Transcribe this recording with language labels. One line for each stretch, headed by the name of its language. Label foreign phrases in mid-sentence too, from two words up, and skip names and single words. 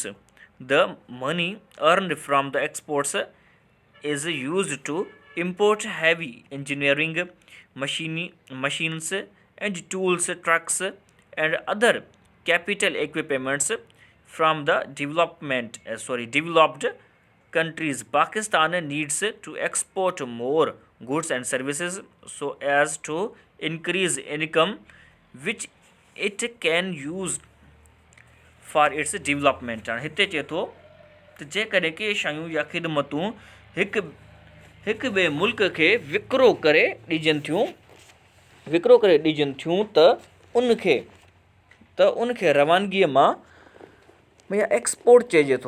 English: The money earned from the exports is used to import heavy engineering machines and tools, trucks and other capital equipments from the developed countries. Pakistan needs to export more goods and services so as to increase income which it can use for its development.
Sindhi: हिते चए थो त जेकॾहिं के शयूं या ख़िदमतूं हिक ॿिए मुल्क खे विकिरो करे ॾिजनि थियूं त उनखे रवानगीअ मां या एक्सपोर्ट चइजे थो।